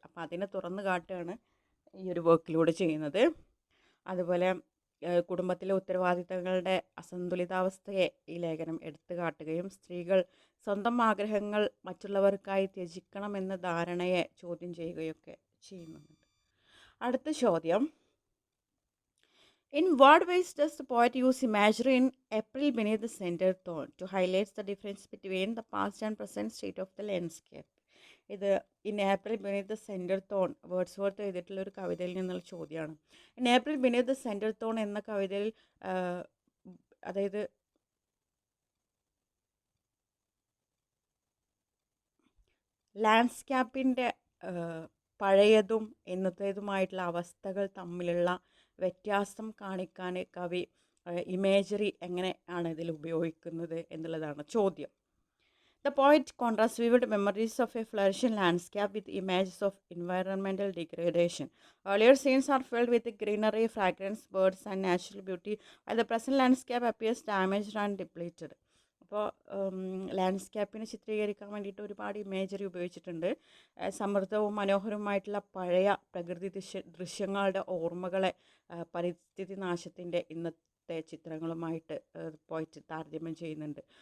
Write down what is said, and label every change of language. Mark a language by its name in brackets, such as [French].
[Malayalam] അപ്പോൾ അതിനെ തുറന്നു കാട്ടുകയാണ് ഈ ഒരു വർക്കിലൂടെ ചെയ്യുന്നത്. അതുപോലെ കുടുംബത്തിലെ ഉത്തരവാദിത്തങ്ങളുടെ അസന്തുലിതാവസ്ഥയെ ഈ ലേഖനം എടുത്തു കാട്ടുകയും സ്ത്രീകൾ സ്വന്തം ആഗ്രഹങ്ങൾ മറ്റുള്ളവർക്കായി ത്യജിക്കണമെന്ന ധാരണയെ ചോദ്യം ചെയ്യുകയൊക്കെ ചെയ്യുന്നുണ്ട്. അടുത്ത ചോദ്യം, [English] In what ways does the poet use imagery in April Beneath the Center Thorn to highlight the difference between the past and present state of the landscape? [Malayalam] ഇത് in April beneath the centre thorn Wordsworth എഴുതിയിട്ടുള്ള ഒരു കവിതയിൽ നിന്നുള്ള ചോദ്യമാണ്. In April beneath the centre thorn എന്ന കവിതയിൽ അതായത് ലാൻഡ്സ്കേപ്പിൻ്റെ പഴയതും ഇന്നത്തേതുമായിട്ടുള്ള അവസ്ഥകൾ തമ്മിലുള്ള വ്യത്യാസം കാണിക്കാൻ കവി ഇമേജറി എങ്ങനെയാണ് ഇതിൽ ഉപയോഗിക്കുന്നത് എന്നുള്ളതാണ് ചോദ്യം. [English] The poet contrasts vivid memories of a flourishing landscape with images of environmental degradation. Earlier scenes are filled with greenery, fragrance, birds, and natural beauty, while the present landscape appears damaged and depleted. [Malayalam] അപ്പോൾ ലാൻഡ്സ്കേപ്പിനെ ചിത്രീകരിക്കാൻ വേണ്ടിയിട്ട് ഒരുപാട് imagery ഉപയോഗിച്ചിട്ടുണ്ട്. സമൃദ്ധവും മനോഹരവുമായിട്ടുള്ള പഴയ പ്രകൃതി ദൃശ്യങ്ങളുടെ ഓർമ്മകളെ പരിസ്ഥിതി നാശത്തിൻ്റെ ഇന്നത്തെ ചിത്രങ്ങളുമായിട്ട് പോയിട്ട് താരതമ്യം ചെയ്യുന്നുണ്ട്.